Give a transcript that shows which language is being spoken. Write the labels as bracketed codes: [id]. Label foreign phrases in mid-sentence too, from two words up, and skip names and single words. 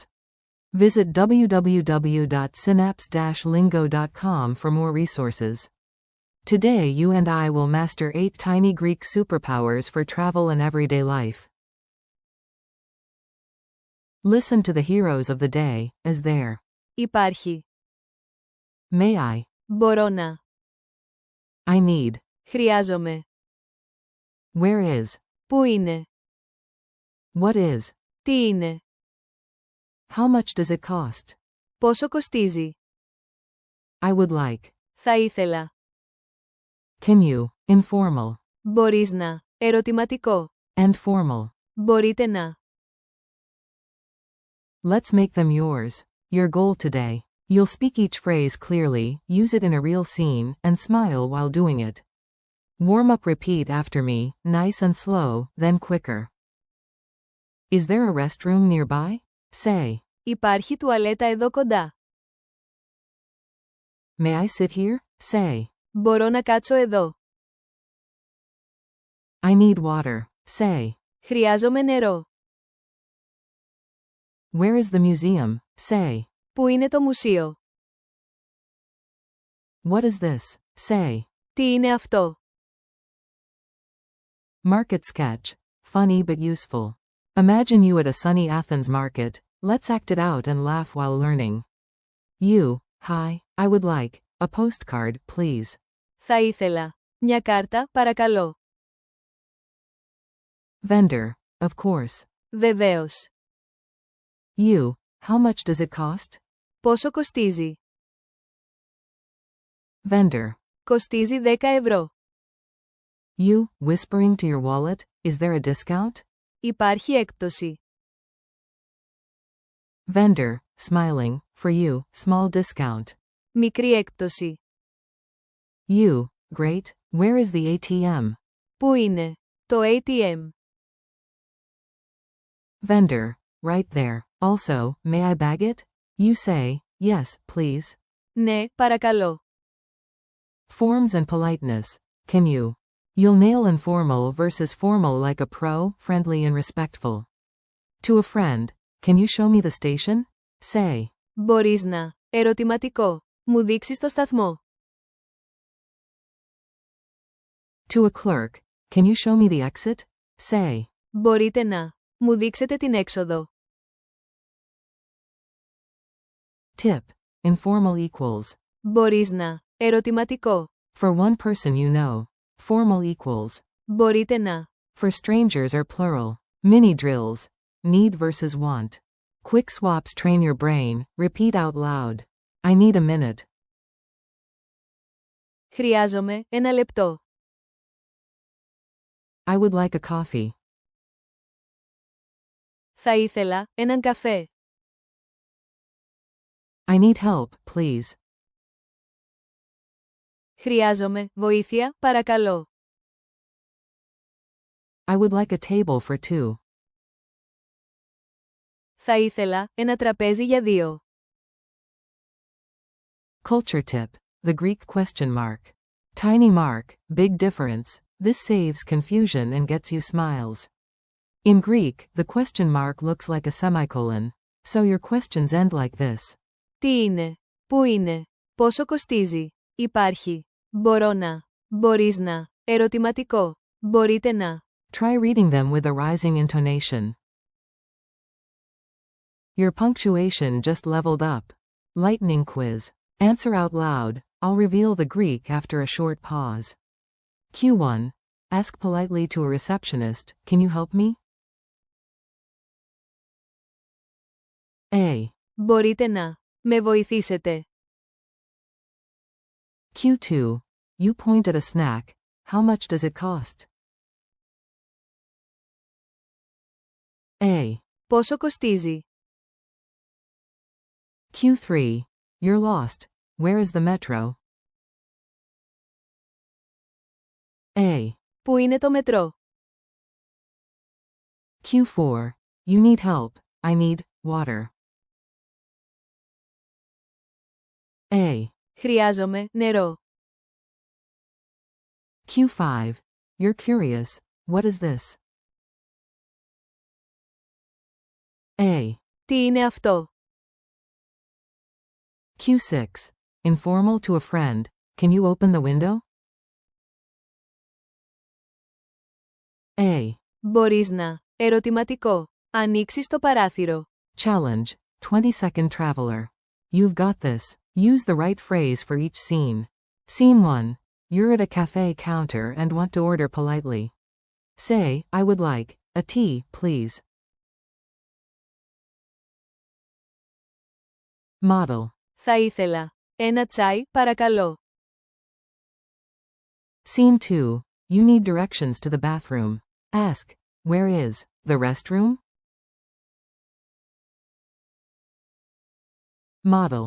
[en] Visit www.synapse-lingo.com for more resources. Today you and I will master 8 tiny Greek superpowers for travel and everyday life. Listen to the heroes of the day, as there. [el] Υπάρχει. [en] May I? [el] Μπορώ να. [en] I need. [el] Χρειάζομαι. [en] Where is? [el] Πού είναι? [en] What is? [el] Τι είναι? [en] How much does it cost? [el] Πόσο κοστίζει? [en] I would like. [el] Θα ήθελα. [en] Can you? Informal. [el] Μπορείς να. Ερωτηματικό. [en] And formal. [el] Μπορείτε να. [en] Let's make them yours. Your goal today. You'll speak each phrase clearly, use it in a real scene, and smile while doing it. Warm up, repeat after me, nice and slow, then quicker. Is there a restroom nearby? Say. [el] Υπάρχει τουαλέτα εδώ κοντά. [en] May I sit here? Say. [el] Μπορώ να κάτσω εδώ. [en] I need water. Say. [el] Χρειάζομαι νερό. [en] Where is the museum? Say. [el] Πού είναι το μουσείο? [en] What is this? Say. [el] Τι είναι αυτό? [en] Market sketch. Funny but useful. Imagine you at a sunny Athens market. Let's act it out and laugh while learning. You. Hi, I would like a postcard, please. [el] Θα ήθελα. Μια κάρτα, παρακαλώ. [en] Vendor. Of course. [el] Βεβαίως. [en] You. How much does it cost? [el] Πόσο κοστίζει? [en] Vendor. [el] Κοστίζει 10 ευρώ. [en] You. Whispering to your wallet, is there a discount? [el] Υπάρχει έκπτωση. [en] Vendor. Smiling. For you, small discount. [el] Μικρή έκπτωση. [en] You. Great. Where is the ATM? [el] Πού είναι? Το ATM. [en] Vendor. Right there. Also, may I bag it? You say, yes, please. [el] Ναι, παρακαλώ. [en] Forms and politeness. Can you? You'll nail informal versus formal like a pro, friendly and respectful. To a friend, can you show me the station? Say. [el] Μπορείς να. Ερωτηματικό. Μου δείξεις το σταθμό. [en] To a clerk, can you show me the exit? Say. [el] Μπορείτε να. Μου δείξετε την έξοδο. [en] Tip. Informal equals. [el] Μπορείς να. Ερωτηματικό. [en] For one person you know. Formal equals. [el] Μπορείτε να. [en] For strangers are plural. Mini drills. Need versus want. Quick swaps train your brain. Repeat out loud. I need a minute. [el] Χρειάζομαι 1 λεπτό. [en] I would like a coffee. [el] Θα ήθελα έναν καφέ. [en] I need help, please. [el] Χρειάζομαι βοήθεια, παρακαλώ. [en] I would like a table for 2. [el] Θα ήθελα ένα τραπέζι για 2. [en] Culture tip. The Greek question mark. Tiny mark, big difference. This saves confusion and gets you smiles. In Greek, the question mark looks like a semicolon. So your questions end like this. [el] Τι είναι? Πού είναι? Πόσο κοστίζει? Υπάρχει. Μπορώ να. Μπορείς να. Ερωτηματικό. Μπορείτε να. [en] Try reading them with a rising intonation. Your punctuation just leveled up. Lightning quiz. Answer out loud. I'll reveal the Greek after a short pause. Q1. Ask politely to a receptionist, can you help me? A. [el] Μπορείτε να. Με βοηθήσετε. [en] Q2. You point at a snack. How much does it cost? A. [el] Πόσο κοστίζει? [en] Q3. You're lost. Where is the metro? A. [el] Πού είναι το μετρό? [en] Q4. You need help. I need water. A. [el] Χρειάζομαι νερό. [en] Q5. You're curious. What is this? A. [el] Τι είναι αυτό? [en] Q6. Informal to a friend. Can you open the window? A. [el] Μπορείς να. Ερωτηματικό. Ανοίξεις το παράθυρο. [en] Challenge. 20-second traveler. You've got this. Use the right phrase for each scene. Scene 1. You're at a cafe counter and want to order politely. Say, I would like a tea, please. Model. [el] Θα ήθελα. Ένα τσάι, παρακαλώ. [en] Scene 2. You need directions to the bathroom. Ask, where is the restroom? Model.